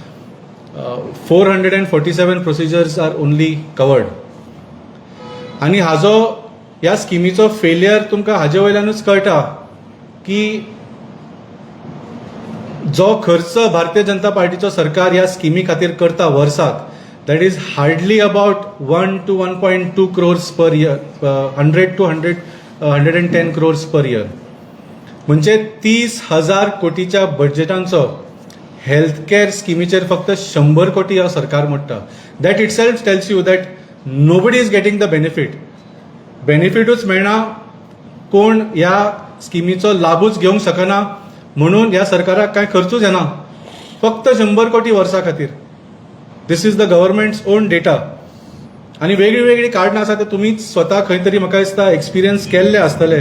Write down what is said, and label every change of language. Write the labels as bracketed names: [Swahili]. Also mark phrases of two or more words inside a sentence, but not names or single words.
[English] 447 procedures are only covered. [Konkani] आनी हाजो ह्या स्किमीचो फेलियर तुमकां हाजे वयल्यानूच कळटा की जो खर्च भारतीय जनता पार्टीचो सरकार ह्या स्किमी खातीर करता वर्साक, [English] that is hardly about 1 to 1.2 crores per year, 100 to 110 crores per year. [Konkani] म्हणजे 30,000 कोटीच्या बजेटांचो [English] health care [Konkani] स्किमीचेर फक्त 100 कोटी हो सरकार मोडटा. [English] That itself tells you that nobody is getting the benefit. [Konkani] बेनिफिटूच मेळना, कोण ह्या स्किमीचो लाभूच घेवंक शकना म्हणून ह्या सरकाराक कांय खर्चूच येना. फक्त 100 कोटी वर्सा खातीर. [English] This is the government's own data. [Konkani] आनी वेगळी वेगळी कारणां आसा ते तुमीच स्वता खंय तरी म्हाका दिसता एक्सपिरियन्स केल्ले आसतले.